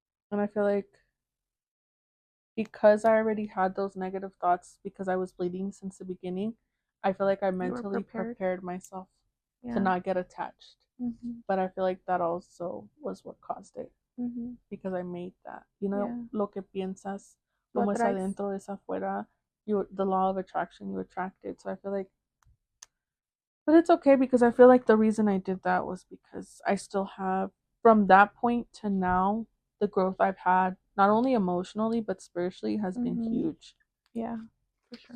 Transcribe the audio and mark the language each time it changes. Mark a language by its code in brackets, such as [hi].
[en] And I feel like because I already had those negative thoughts because I was bleeding since the beginning, I feel like I mentally prepared myself to not get attached. But I feel like that also was what caused it. Because I made that. You know, [es] lo que piensas, como es adentro, es afuera. [en] The law of attraction, you attract it. So I feel like, but it's okay because I feel like the reason I did that was because I still have, from that point to now, the growth I've had, not only emotionally, but spiritually, has been huge. Yeah, for sure.